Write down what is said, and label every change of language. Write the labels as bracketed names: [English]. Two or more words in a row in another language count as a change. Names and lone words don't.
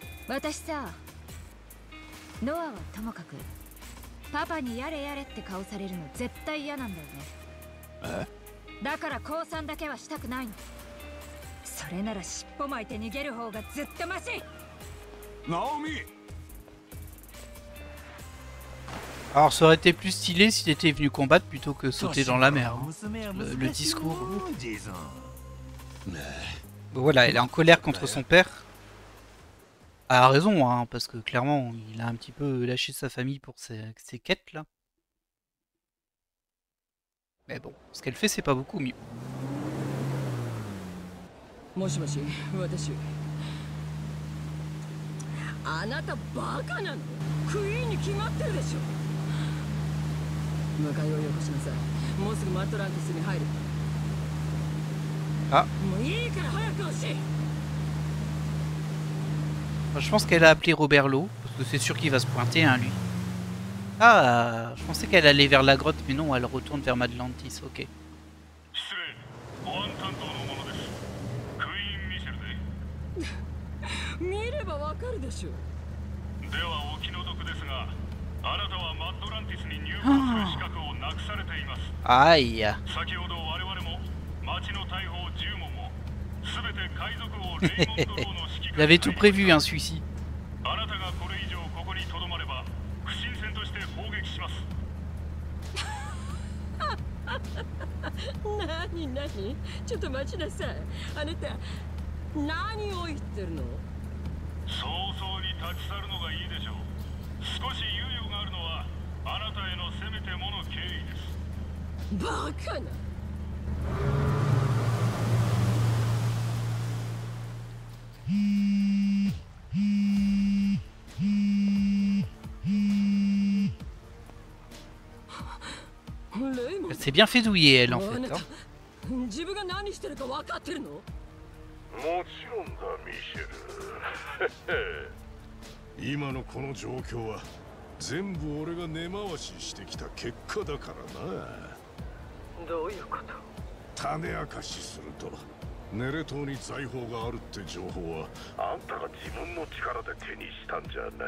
[Japanese] 私さ、ノアはともかくパパにやれやれって顔されるの絶対嫌なんだよね。だから降参だけはしたくないの。それなら尻尾巻いて逃げる方がずっとマシ。ナオミ。 [French] Alors ça aurait été plus stylé s'il était venu combattre plutôt que sauter dans la mer. Hein. Le discours. Bon, voilà, elle est en colère contre son père. Elle a raison, hein, parce que clairement, il a un petit peu lâché sa famille pour ses quêtes là. Mais bon, ce qu'elle fait, c'est pas beaucoup mieux. [Japanese] もしもし、私。あなたバカなの？クイーンに決まってるでしょ。迎えをよこしなさい。もうすぐマットランティスに入る。 Ah. もういいから早く押し。 [French] Je pense qu'elle a appelé Robert Lowe, parce que c'est sûr qu'il va se pointer, hein, lui. Ah, je pensais qu'elle allait vers la grotte, mais non, elle retourne vers Madlantis, ok. [Japanese] 見ればわかるでしょ。ではお気の毒ですが、あなたはマッドランティスに入国する資格をなくされています。 Aïe. 先ほど我々も町の大砲10門もすべて海賊王レイモンド・ローの指揮下 [French] Il avait tout prévu, hein, celui-ci. [Japanese] あなたがこれ以上ここに留まれば不審船として砲撃します。何ちょっと待ちなさい。あなた何を言ってるの？早々に立ち去るのがいいでしょう。少し猶予があるのはあなたへのせめてもの敬意です。バカな。 [French] Elle s'est bien fait douiller, elle, en fait. Hein. [Japanese] 自分が何してるか分かってるの？もちろんだ、ミシェル。今のこの状況は全部俺が根回ししてきた結果だからな。どういうこと？種明かしすると、ネレ島に財宝があるって情報はあんたが自分の力で手にしたんじゃない。